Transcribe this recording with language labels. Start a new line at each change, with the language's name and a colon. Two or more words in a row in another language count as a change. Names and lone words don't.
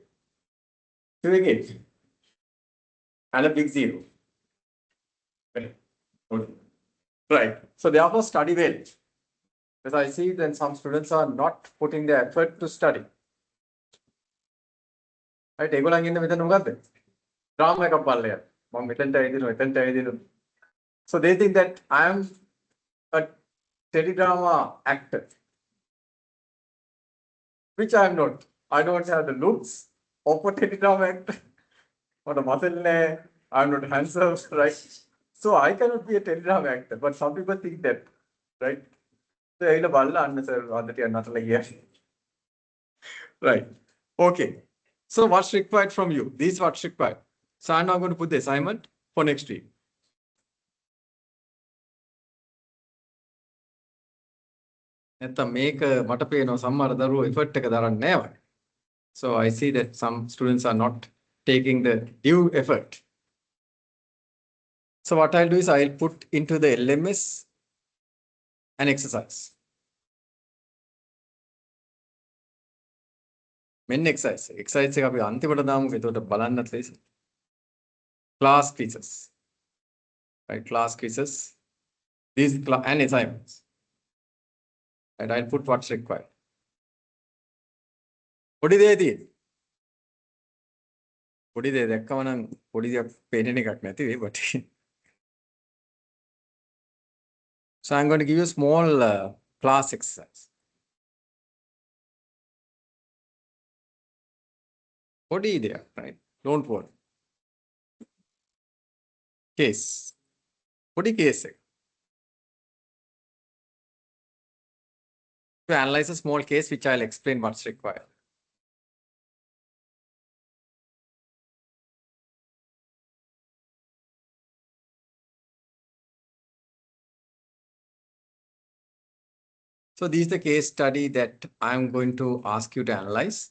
English: Do it again. And a big zero. Okay. Right. So therefore, study well. Because I see that some students are not putting the effort to study. Right?
Sinhala: ඒගොල්ලන් ඉන්නේ මෙතන මොකද්ද? ඩ්‍රාමා එකක් බලලා යන්න. මම මෙතනට ඇවිදිනවා.
English: So they think that I am a teledrama actor. Which I am not. I don't have the looks of a teledrama actor. Or the muscle. I am not handsome, right? So I cannot be a teledrama actor. But some people think that, right? So I right. Okay. So what's required from you? This is what's required. So I'm now going to put the assignment for next week.
Sinhala: නැත්තම් මේක මට පේනවා සමහර දරුවෝ effort එක දරන්නේ නැහැ වගේ.
English: So I see that some students are not taking the due effort. So what I'll do is I'll put into the LMS an exercise.
Sinhala: මෙන්න exercise. Exercise එක අපි අන්තිමට දාමු. එතකොට බලන්නත් ලේසි.
English: Class quizzes. Right, class quizzes. These and assignments. And I'll put what's required. What is the
Sinhala: පොඩි දේ දැක්කම නම් පොඩි දෙයක් පේන්නේ එකක් නැති වෙයි
English: but so I'm going to give you a small class exercise.
Sinhala: පොඩි දෙයක්,
English: right? Don't worry.
Sinhala: Case. පොඩි case එක.
English: To analyze a small case which I'll explain what's required. So this is the case study that I'm going to ask you to analyze.